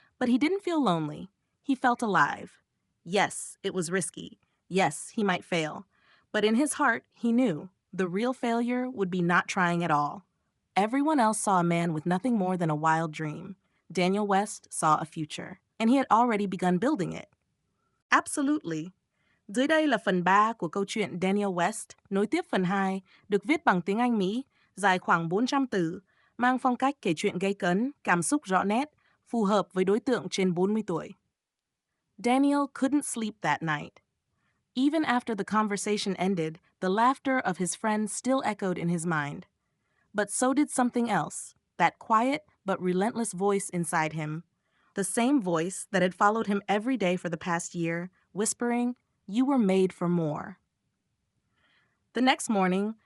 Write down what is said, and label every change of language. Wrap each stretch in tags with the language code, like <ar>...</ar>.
<en>But he didn't feel lonely. He felt alive. Yes, it was risky. Yes, he might fail. But in his heart, he knew the real failure would be not trying at all. Everyone else saw a man with nothing more than a wild dream. Daniel West saw a future, and he had already begun building it. Absolutely.</en> <vi>Dưới đây là phần 3 của câu chuyện Daniel West, nối tiếp phần 2, được viết bằng tiếng Anh Mỹ, dài khoảng 400 từ, mang phong cách kể chuyện gay cấn, cảm xúc rõ nét, phù hợp với đối tượng trên 40 tuổi.</vi> <en>Daniel couldn't sleep that night. Even after the conversation ended, the laughter of his friend still echoed in his mind. But so did something else, that quiet but relentless voice inside him. The same voice that had followed him every day for the past year, whispering, "You were made for more." The next morning,</en>